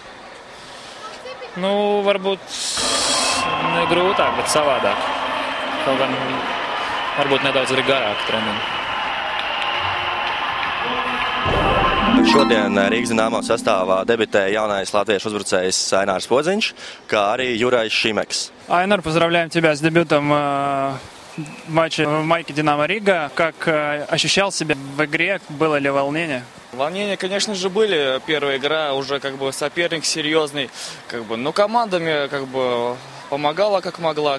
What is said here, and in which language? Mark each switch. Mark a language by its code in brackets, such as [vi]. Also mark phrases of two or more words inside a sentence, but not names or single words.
[lv] Varbūt ne grūtāk, bet savādāk. Kaut gan varbūt nedaudz arī garāk treniņi. Šodien Rīgas Dinamo sastāvā debitēja jaunais latviešu uzbrucējs Ainārs Podziņš, kā arī Jurais Šimeks. [ru] Айнар, поздравляем тебя с дебютом в матче в майке «Динамо Рига». Как ощущал себя в игре? Было ли волнение? Волнения, конечно же, были. Первая игра, уже соперник серьезный. Но команда мне помогала как могла.